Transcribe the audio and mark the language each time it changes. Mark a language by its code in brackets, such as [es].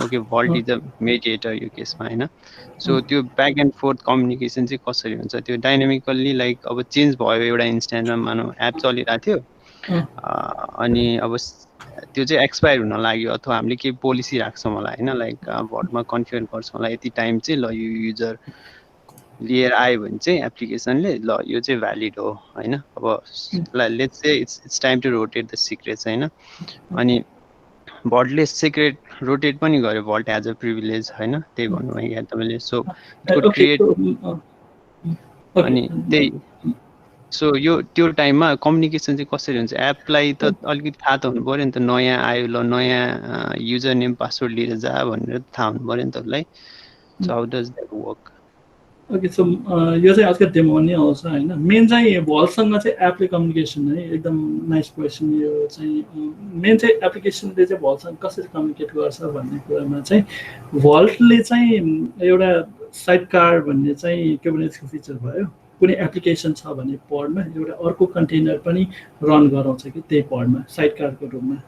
[en] okay vault is a mediator [ne] यो केसमा होइन। सो त्यो ब्याक एन्ड फोर्थ कम्युनिकेसन चाहिँ कसरी हुन्छ त्यो डाइनामिकल्ली लाइक अब चेन्ज भयो एउटा इन्स्टेन्समा मानौँ एप चलिरहेको थियो अनि अब त्यो चाहिँ एक्सपायर हुन लाग्यो अथवा हामीले केही पोलिसी राख्छौँ होला होइन। लाइक भल्टमा कन्फिगर गर्छौँ होला यति टाइम चाहिँ ल यो युजर लिएर आयो भने चाहिँ एप्लिकेसनले ल यो चाहिँ भ्यालिड हो होइन। [en] अब let's say it's time to rotate the secrets होइन। [ne] अनि भल्टले सिक्रेट रोटेट पनि गर्यो [en] vault as a privilege [ne] होइन। त्यही भन्नुभयो यहाँ तपाईँले। सो क्रिएट अनि त्यही सो यो त्यो टाइममा कम्युनिकेसन चाहिँ कसरी हुन्छ एपलाई त अलिकति थाहा त हुनु पऱ्यो नि त नयाँ आयो ल नयाँ युजर नेम पासवर्ड लिएर जा भनेर थाहा हुनु पऱ्यो नि त उसलाई। [en] So how does that work? [ne] Okay so यो चाहिँ आजकल डेमो नै आउँछ होइन। मेन चाहिँ भल्टसँग चाहिँ एपले कम्युनिकेसन है एकदम [en] Nice question. [ne] यो चाहिँ मेन चाहिँ एप्लिकेसनले चाहिँ भल्टसँग कसरी कम्युनिकेट गर्छ भन्ने कुरामा चाहिँ भल्टले चाहिँ एउटा साइडकार भन्ने चाहिँ कुबरनेटिसको फिचर भयो। कुनै एप्लिकेसन छ भने पडमा एउटा अर्को कन्टेनर पनि रन गराउँछ कि त्यही पडमा साइडकारको रूपमा।